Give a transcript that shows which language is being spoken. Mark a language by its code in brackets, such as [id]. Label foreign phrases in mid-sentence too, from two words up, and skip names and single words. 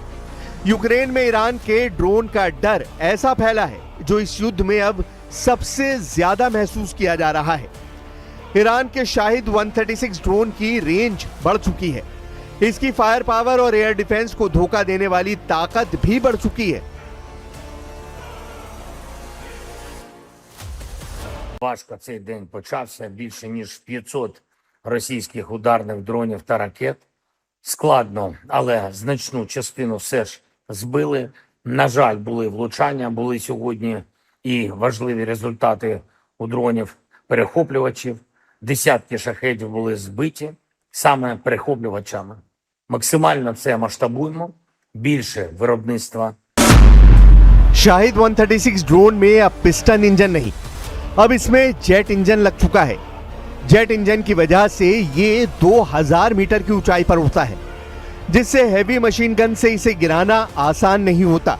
[hi] यूक्रेन में ईरान के ड्रोन का डर ऐसा फैला है जो इस युद्ध में अब सबसे ज्यादा महसूस किया जा रहा है। ईरान के शाहिद 136 ड्रोन की रेंज बढ़ चुकी है। इसकी [en] fire power [hi] और [en] air defense [hi] को धोखा देने वाली ताकत भी बढ़ चुकी है। [uk] Важко цей день почався. Більше ніж 500 російських ударних дронів та ракет. Складно, але значну частину все ж збили. На жаль, були влучання, були сьогодні і важливі результати у дронів-перехоплювачів. Десятки шахедів були збиті саме перехоплювачами. Максимально це масштабуємо. Більше виробництва. [hi] शाहिद 136 ड्रोन में अब [en] piston engine [hi] नहीं, अब इसमें [en] jet engine [hi] लग चुका है। [en] jet engine [hi] की वजह से ये 2000 मीटर की ऊंचाई पर उड़ता है, जिससे [en] heavy machine gun [hi] से इसे गिराना आसान नहीं होता।